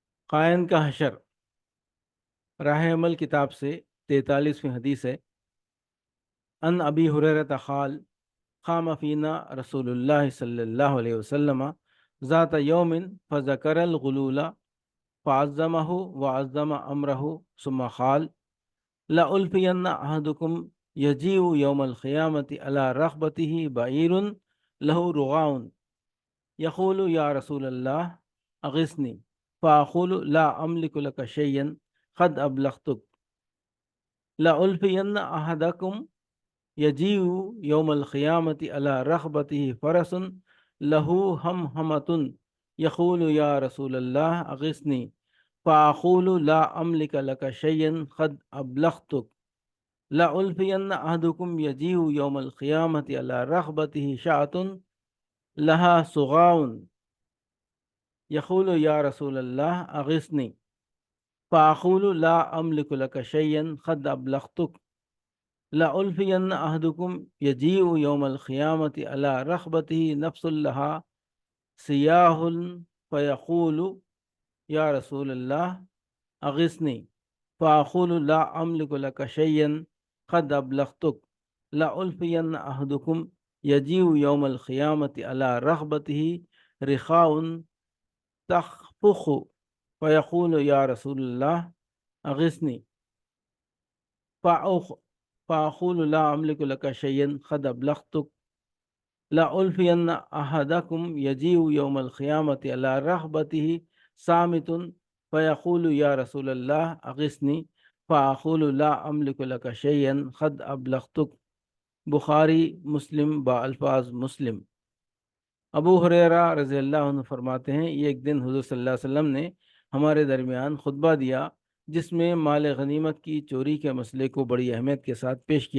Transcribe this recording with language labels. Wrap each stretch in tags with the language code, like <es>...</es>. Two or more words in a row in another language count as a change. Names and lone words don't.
<ur>قائن کا حشر راہ عمل کتاب سے 43ویں حدیث ہے۔</ur> <ar>ان ابی ہریرہ قال قام فینا رسول اللہ صلی اللہ علیہ وسلم ذات یوم فذکر الغلول فعظمہ وعظم امرہ ثم قال لألفین احدکم یجیء یوم القیامۃ علی رغبتہ بعیر لہ رغاء یقول یا رسول اللہ اغثنی فاقول لا املک لک شیئا قد ابلغتک لألفین احدکم یجیء یوم القیامۃ علی رغبتہ فرس لہ ہمہمۃ یقول یا رسول اللہ اغثنی فاقول لا املک لک شیئا قد ابلغتک لألفین احدکم یجیء یوم القیامۃ علی رغبتہ شاۃ لہا صغاء یقول یا رسول اللہ اغثنی فاقول لا املک لک شیئا قد ابلغتک لألفین احدکم یجیء یوم القیامۃ علی رغبتہ نفس لہا سیاہ فیقول یا رسول اللہ اغثنی فاقول لا املک لک شیئا قد ابلغتک لألفین احدکم یجیء یوم القیامۃ علی رغبتہ رخاء تخفق فیقول یا رسول اللہ اغثنی فاقول لا املک لک شیئا قد ابلغتک لألفین احدکم یجیء یوم القیامۃ علی رغبتہ صامت فیقول یا رسول اللہ اغثنی فاقول لا املک لک شیئا قد ابلغتک۔</ar> <ur>بخاری مسلم بالفاظ مسلم۔ ابو ہریرہ رضی اللہ عنہ فرماتے ہیں ایک دن حضور صلی اللہ علیہ وسلم نے ہمارے درمیان خطبہ دیا جس میں مال غنیمت کی چوری کے مسئلے کو بڑی اہمیت کے ساتھ پیش کیا۔</ur>